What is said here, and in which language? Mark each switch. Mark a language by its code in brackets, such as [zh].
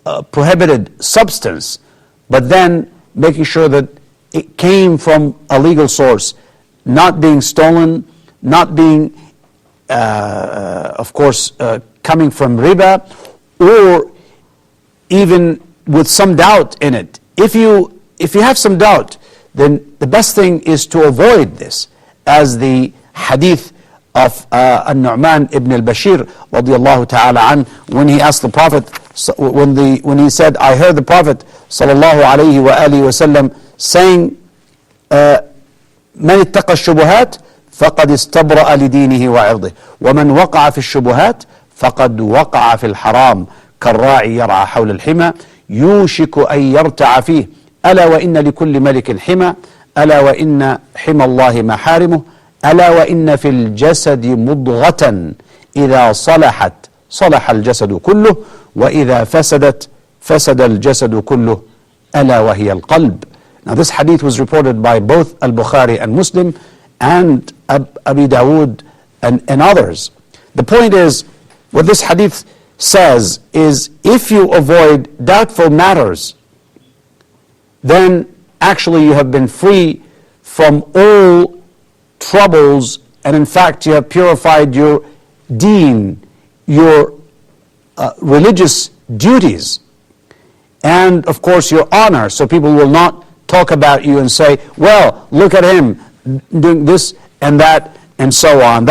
[en] prohibited substance, but then making sure that it came from a legal source, not being stolen, not being, of course, coming from riba, or even with some doubt in it. If you have some doubt, then the best thing is to avoid this, as the hadith of An-Nu'man ibn al-Bashir radiyallahu ta'ala an, when he asked the Prophet So when he said, I heard the Prophet sallallahu alayhi wa alihi wasallam saying, [ar] من اتقى الشبهات فقد استبرأ لدينه وعرضه ومن وقع في الشبهات فقد وقع في الحرام كالراعي يرعى حول الحمى يوشك أن يرتع فيه ألا وإن لكل ملك حمى ألا وإن حمى الله محارمه ألا وإن في الجسد مضغة إذا صلحت صلح الجسد كله وإذا فسدت فسد الجسد كله ألا وهي القلب. [en] Now this hadith was reported by both Al-Bukhari and Muslim and Abi Dawood and others. The point is, what this hadith says is, if you avoid doubtful matters, then actually you have been free from all troubles, and in fact you have purified your deen, your religious duties, and of course your honor, so people will not talk about you and say, well, look at him doing this and that and so on.